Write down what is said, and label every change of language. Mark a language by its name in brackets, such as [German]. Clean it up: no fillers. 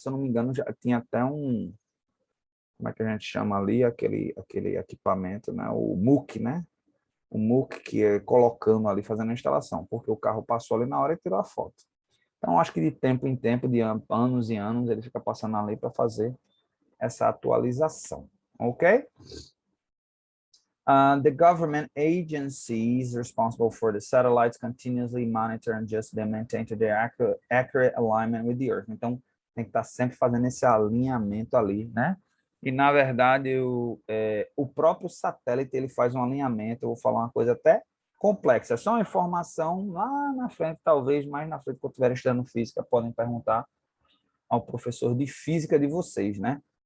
[Portuguese] Se eu não me engano, já tinha até um, como é que a gente chama ali, aquele equipamento, né? O MOOC, né? O MOOC que é colocando ali, fazendo a instalação, porque o carro passou ali na hora e tirou a foto. Então, acho que de tempo em tempo, de anos e anos, ele fica passando ali para fazer essa atualização, ok? [English] The government agencies responsible for the satellites continuously monitor and adjust them, maintain to their accurate alignment with the Earth. [Portuguese] Então, tem que estar sempre fazendo esse alinhamento ali, né? E, na verdade, o próprio satélite, ele faz um alinhamento, eu vou falar uma coisa até complexa, é só uma informação lá na frente, talvez mais na frente, quando estiver estudando física, podem perguntar ao professor de física de vocês, né?